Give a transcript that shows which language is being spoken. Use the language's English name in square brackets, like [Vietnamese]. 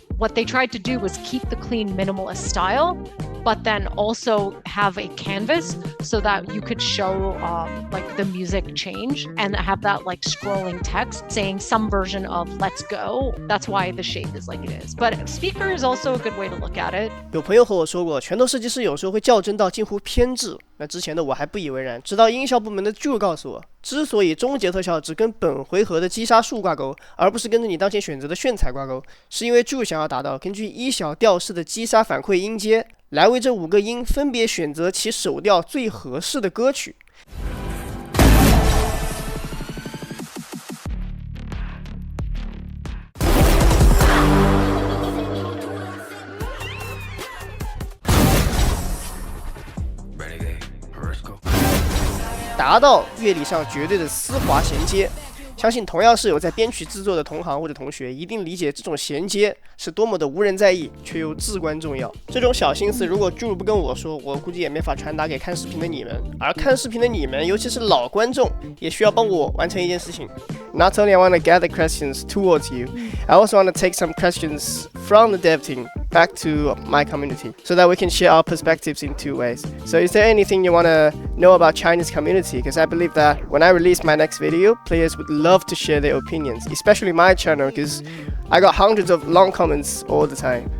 [English] What they tried to do was keep the clean minimalist style, but then also have a canvas so that you could show like the music change and have that like scrolling text saying some version of let's go. That's why the shape is like it is. But speaker is also a good way to look at it. [Chinese] 有朋友和我说过，拳头设计师有时候会较真到近乎偏执。那之前的我还不以为然，直到音效部门的 Drew 告诉我，之所以终结特效只跟本回合的击杀数挂钩，而不是跟着你当前选择的炫彩挂钩，是因为 Drew 想要达到根据1小调式的击杀反馈音阶，来为这5个音分别选择其首调最合适的歌曲。达到乐理上绝对的丝滑衔接，相信同样是有在编曲制作的同行或者同学，一定理解这种衔接是多么的无人在意，却又至关重要。这种小心思，如果Drew不跟我说，我估计也没法传达给看视频的你们。而看视频的你们，尤其是老观众，也需要帮我完成一件事情。 [English] Not only I want to gather questions towards you, I also want to take some questions from the dev team back to my community so that we can share our perspectives in two ways. So is there anything you want to know about Chinese community? Because I believe that when I release my next video, players would love to share their opinions, especially my channel, because I got hundreds of long comments all the time.